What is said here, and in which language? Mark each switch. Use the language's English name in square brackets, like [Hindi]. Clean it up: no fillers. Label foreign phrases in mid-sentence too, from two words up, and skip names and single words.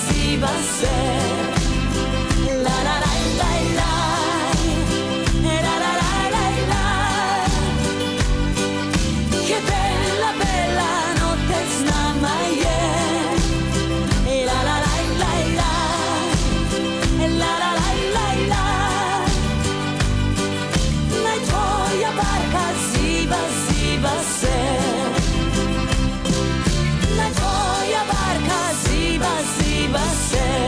[Slovenian] ziba se. La la la la la, la la la la la. [Italian] Che bella bella notte [Slovenian] s nama je. La la la la la, la la la la la. Naj tvoja barka ziba ziba se. Naj tvoja barka ziba ziba se.